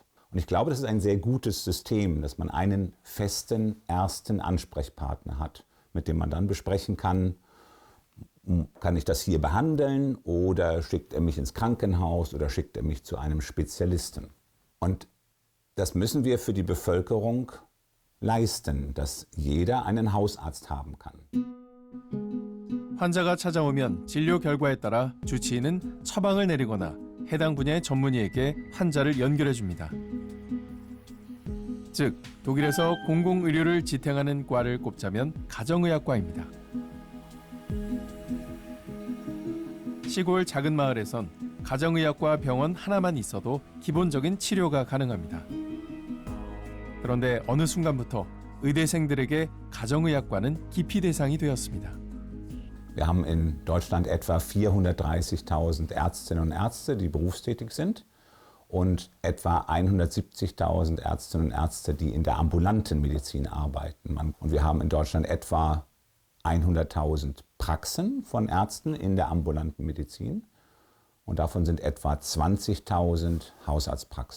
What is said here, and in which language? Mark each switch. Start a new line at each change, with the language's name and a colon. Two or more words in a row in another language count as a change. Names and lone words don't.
German: Und ich glaube, das ist ein sehr gutes System, dass man einen festen ersten Ansprechpartner hat, mit dem man dann besprechen kann, kann ich das hier behandeln oder schickt er mich ins Krankenhaus oder schickt er mich zu einem Spezialisten. Und das müssen wir für die Bevölkerung leisten, dass jeder einen Hausarzt haben kann.
Korean: 환자가 찾아오면 진료 결과에 따라 주치의는 처방을 내리거나 해당 분야의 전문의에게 환자를 연결해 줍니다. 즉, 독일에서 공공의료를 지탱하는 과를 꼽자면 가정의학과입니다. 시골 작은 마을에선 가정의학과 병원 하나만 있어도 기본적인 치료가 가능합니다. 그런데 어느 순간부터 의대생들에게 가정의학과는 기피 대상이 되었습니다.
German: Wir haben in Deutschland etwa 430.000 Ärztinnen und Ärzte, die berufstätig sind. und etwa 170.000 Ärztinnen und Ärzte, die in der ambulanten Medizin arbeiten. Und wir haben in Deutschland etwa 100.000 Praxen von Ärzten in der ambulanten Medizin und davon sind etwa 20.000 Hausarztpraxen.